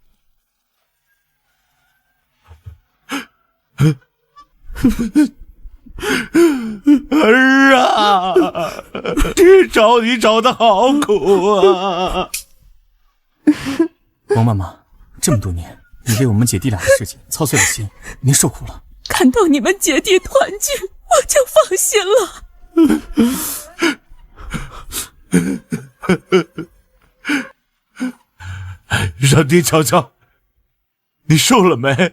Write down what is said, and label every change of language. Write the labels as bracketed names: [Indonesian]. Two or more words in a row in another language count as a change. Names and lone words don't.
[Chinese] 兒啊，這找你找得好苦啊！王媽媽，這麼多年，你為我們姐弟倆的事情操碎了心，您受苦了。看到你們姐弟團聚，我就放心了。讓爹瞧瞧，你瘦了沒？